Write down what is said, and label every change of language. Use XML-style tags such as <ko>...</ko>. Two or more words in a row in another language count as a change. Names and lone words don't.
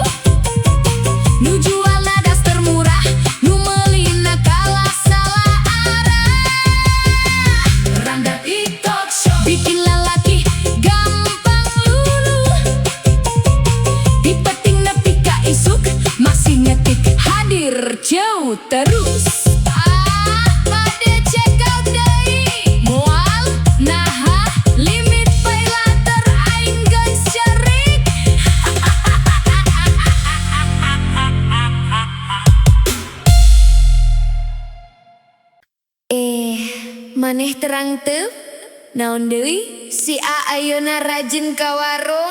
<su>Nu jualna das termurah, nu meulina kalah salah arah. Randa TikTok Shop bikin lalaki gampang luluh. Dipeting nepi ka isuk, masih ngetik hadir jauh terus. Pade</su> <en>check out</en> <su>deui moal naha limit</su> <en>pay later</en> <su>aing geus cerik. Maneh terang teu naon deui si A ayeuna rajin ka warung.</su>